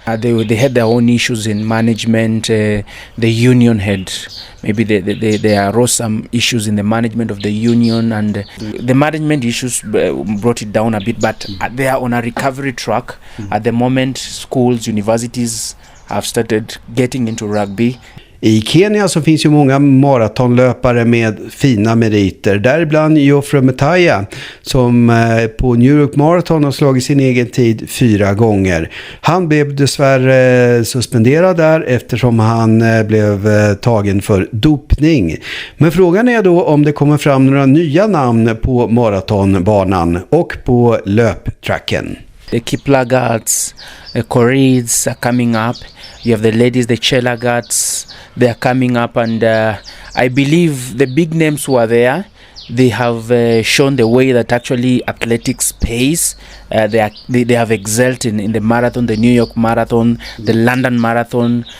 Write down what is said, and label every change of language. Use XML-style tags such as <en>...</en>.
<en>They had their own issues in management. The union had maybe there arose some issues in the management of the union, and the management issues brought it down a bit. But they are on a recovery track at the moment. Schools, universities have started getting into rugby.</en> <sv>I Kenya så finns ju många maratonlöpare med fina meriter. Däribland Geoffrey Metaya som på New York Marathon har slagit sin egen tid 4 gånger. Han blev dessvärre suspenderad där eftersom han blev tagen för dopning. Men frågan är då om det kommer fram några nya namn på maratonbanan och på löptracken.</sv> <en>The Kiplagats, the Koreans are coming up. You have the ladies, the Chelagats, they are coming up, and I believe the big names who are there, they have shown the way that actually athletics pays. They have excelled in the marathon, the New York Marathon, the London Marathon.</en>